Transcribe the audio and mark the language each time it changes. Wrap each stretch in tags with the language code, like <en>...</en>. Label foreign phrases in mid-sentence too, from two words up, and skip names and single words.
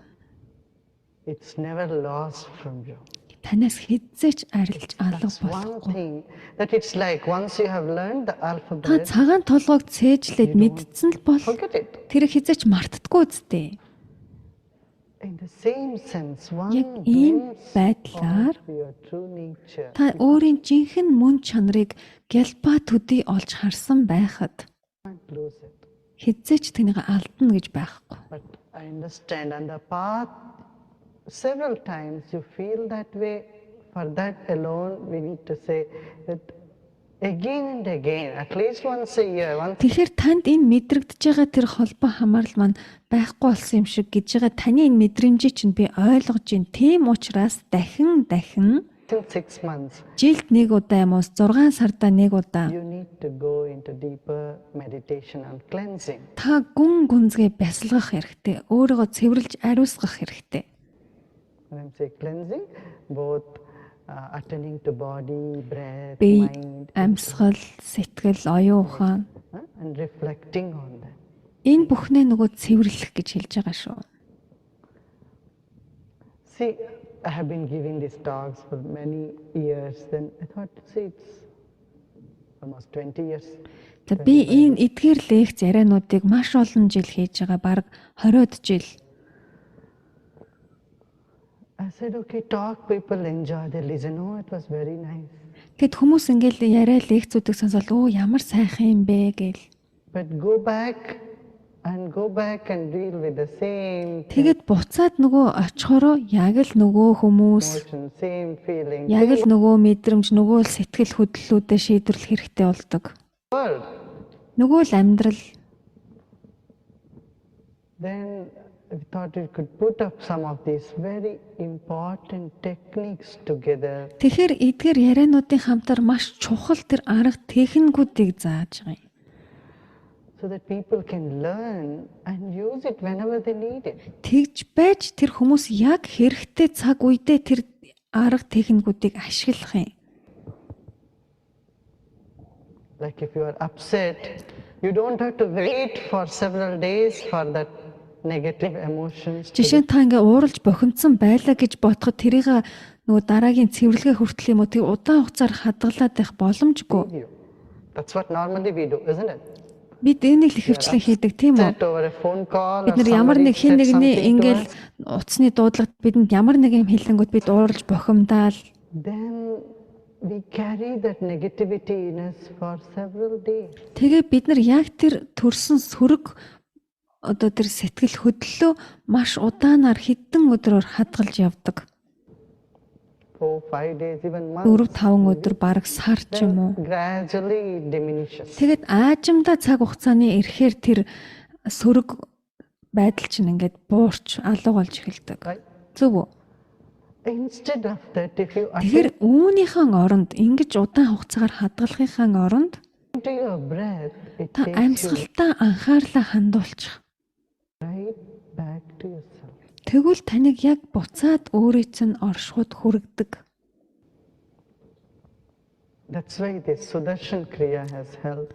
<en>It's never lost from you.</en> <mn>Танаас хизээч арилж алга</mn> <en>That's one</en> <mn>болохгүй.</mn> <en>thing that it's like once you have learned the</en> <mn>Та</mn> <en>alphabet,</en> <mn>цагаан толгойг цээжлээд мэдсэн л бол</mn> <en>forget it.</en> <mn>тэр хизээч мартдаггүй үстэй.</mn> <en>In the same sense, one</en> <mn>Яг ийм</mn> <en>glimpse</en> <mn>байдлаар</mn> <en>of your true nature.</en> <mn>та өөрийн жинхэнэ мөн чанарыг гэлба төдий олж харсан байхад</mn> <en>You can't lose it.</en> <mn>хизээч тэнийг алдна гэж байхгүй.</mn> <en>But I understand on the path, several times you feel that way. For that alone, we need to say that again and again, at least once a year, once</en> <mn>Тэгэхээр танд энэ мэдрэгдэж байгаа тэр холбоо хамаарал маань байхгүй болсон юм шиг гэж байгаа таны энэ мэдрэмжийг чинь би ойлгож байна. Тийм учраас дахин</mn> <en>in 6 months,</en> <mn>жилд нэг удаа юм уу 6 сардаа нэг удаа</mn> <en>you need to go into deeper meditation and cleansing.</en> <mn>та гүн гүнзгий бясалгах хэрэгтэй. Өөрийгөө цэвэрлж ариусгах хэрэгтэй.</mn> <en>When I say cleansing, both attending to body, breath,</en> <mn>Би</mn> <en>mind,</en> <mn>амьсгал, сэтгэл, оюун ухаан</mn> <en>and reflecting on that.</en> <mn>энэ бүхнээ нөгөө цэвэрлэх гэж хэлж байгаа шүү.</mn> <en>See, I have been giving these talks for many years. Then I thought, see, it's almost 20 years.</en> <mn>За би энэ эдгээр лекц яриануудыг маш олон жил хийж байгаа. Бараг 20-од жил.</mn> <en>I said, okay, talk, people enjoy, they listen. Oh, it was very nice.</en> <mn>Тэгэд хүмүүс ингээл яриа лекцүүдийг сонсоод оо ямар сайхан юм бэ гээл.</mn> <en>But go back and deal with the same</en> <mn>Тэгэд буцаад нөгөө очихороо яг л нөгөө хүмүүс,</mn> <en>emotion, same feeling,</en> <mn>яг</mn> <en>same</en> <mn>л нөгөө мэдрэмж, нөгөө л сэтгэл хөдлөлүүдэд шийдвэрлэх хэрэгтэй болдог.</mn> <en>world.</en> <mn>Нөгөө л амьдрал.</mn> <en>Then we thought we could put up some of these very important techniques together.</en> <mn>Тэгэхээр эдгээр яриануудын хамтар маш чухал тэр арга техникүүдийг зааж байгаа юм.</mn> <en>So that people can learn and use it whenever they need it.</en> <mn>Тэгж байж тэр хүмүүс яг хэрэгтэй цаг үедээ тэр арга техникүүдийг ашиглах юм.</mn> <en>Like if you are upset, you don't have to wait for several days for that negative emotions.</en> <mn>Жишээ нь та ингээ ууралж бохимдсон байлаа гэж бодоход тэрийг нөгөө дараагийн цэвэрлэгээ хүртэл юм уу тэг удаан хугацаар хадгалаад байх боломжгүй.</mn> <en>You. That's what normally we do, isn't it?</en> <mn>Бид энийг л ихэвчлэн хийдэг тийм үү?</mn> <en>Set over a phone call or</en> <mn>Бид нар ямар нэг хэн</mn> <en>somebody said</en> <mn>нэгний</mn> <en>something to</en> <mn>ингээл</mn> <en>us,</en> <mn>утасны дуудлагад бидэнд ямар нэг юм хэлэнгүүт бид ууралж бохимдаал.</mn> <en>then we carry that negativity in us for several days.</en> <mn>Тэгээ бид нар яг тэр төрсөн сөрөг одоо тэр сэтгэл хөдлөлөө маш удаанаар хэдэн өдрөөр хадгалж явдаг.</mn> <en>4, 5 days, even</en> <mn>4-5</mn> <en>months,</en> <mn>өдөр бараг сар ч юм уу.</mn> <en>gradually diminishes.</en> <mn>Тэгэд аажимдаа цаг хугацааны ирэхээр тэр сөрөг байдал чинь ингээд буурч алга болж эхэлдэг.</mn> <en>Right?</en> <mn>Зөв үү?</mn> <en>Instead of that, if you</en> <mn>Тэгэхээр үүнийхэн оронд ингэж удаан хугацаагаар хадгалахын оронд</mn> <en>attend to your breath, it</en> <mn>та</mn> <en>takes you</en> <mn>амьсгалтаа анхаарлаа хандуулчих.</mn> <en>right back to yourself.</en> <mn>Тэгвэл таныг яг буцаад өөрийц нь оршихуд хүргэдэг.</mn> <en>That's why this Sudarshan Kriya has helped</en>